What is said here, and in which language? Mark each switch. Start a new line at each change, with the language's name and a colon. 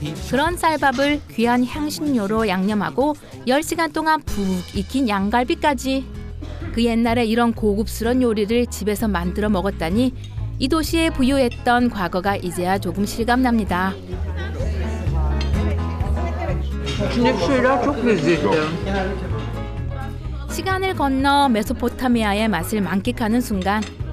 Korean: 그런 쌀밥을 귀한 향신료로 양념하고 10시간 동안 푹 익힌 양갈비까지. 그 옛날에 이런 고급스러운 요리를 집에서 만들어 먹었다니 이 도시에 부유했던 과거가 이제야 조금 실감납니다.
Turkish: İçindeki şeyler çok lezzetli.
Korean: 시간을 건너 메소포타미아의 맛을 만끽하는 순간